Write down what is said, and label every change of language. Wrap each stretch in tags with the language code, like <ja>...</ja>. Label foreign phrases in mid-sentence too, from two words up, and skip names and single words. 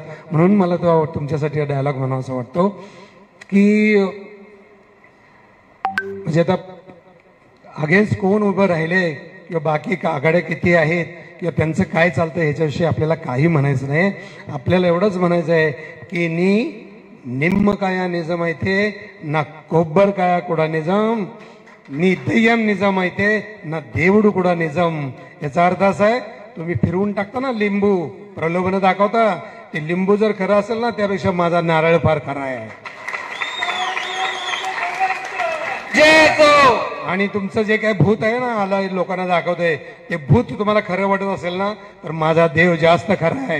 <mr>म्हणून मला तो तुमच्यासाठी डायलॉग म्हणावा असं वाटतो की म्हणजे आता अगेन्स्ट कोण उभं राहिले किंवा बाकी आघाड्या किती आहेत किंवा त्यांचं काय चालतं ह्याच्याविषयी आपल्याला काही म्हणायचं नाही. आपल्याला एवढंच म्हणायचं आहे की</mr> <te>నిమ్మకాయ నిజమైతే నా కొబ్బరికాయ కూడా నిజం, నీ దయ్యం నిజమైతే నా దేవుడు కూడా నిజం.</te> <mr>याचा अर्थ असा आहे, तुम्ही फिरवून टाकता ना लिंबू, प्रलोभन दाखवता, ते लिंबू जर खरं असेल ना त्यापेक्षा माझा नारळ फार खरा आहे. करायचो. आणि तुमचं जे काही भूत आहे ना आला लोकांना दाखवतंय ते भूत तुम्हाला खरं वाटत असेल ना तर माझा देव जास्त खरा आहे.</mr>